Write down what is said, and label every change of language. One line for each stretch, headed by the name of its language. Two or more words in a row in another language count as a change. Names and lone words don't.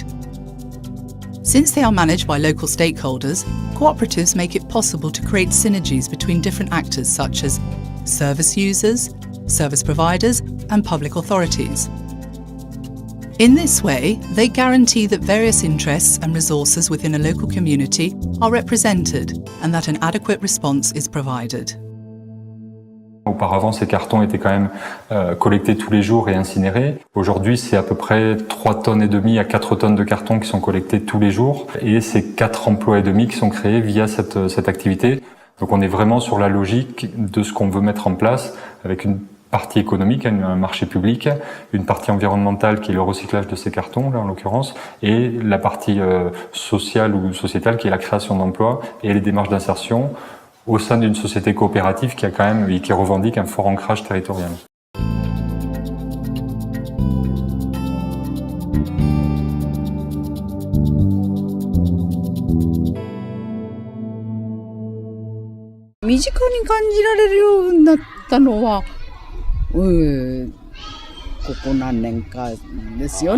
English: Since they are managed by local stakeholders, cooperatives make it possible to create synergies between different actors such as service users, service providers and public authorities. In this way, they guarantee that various interests and resources within a local community are represented and that an adequate response is provided.
French: Auparavant, ces cartons étaient quand même collectés tous les jours et incinérés. Aujourd'hui, c'est à peu près 3,5 tonnes à 4 tonnes de cartons qui sont collectés tous les jours. Et c'est 4 emplois et demi qui sont créés via cette activité. Donc on est vraiment sur la logique de ce qu'on veut mettre en place avec une partie économique, un marché public, une partie environnementale qui est le recyclage de ces cartons, là en l'occurrence, et la partie sociale ou sociétale qui est la création d'emplois et les démarches d'insertion au sein d'une société coopérative qui a quand même et qui revendique un fort ancrage territorial.
Japanese: ここ何年かですよね。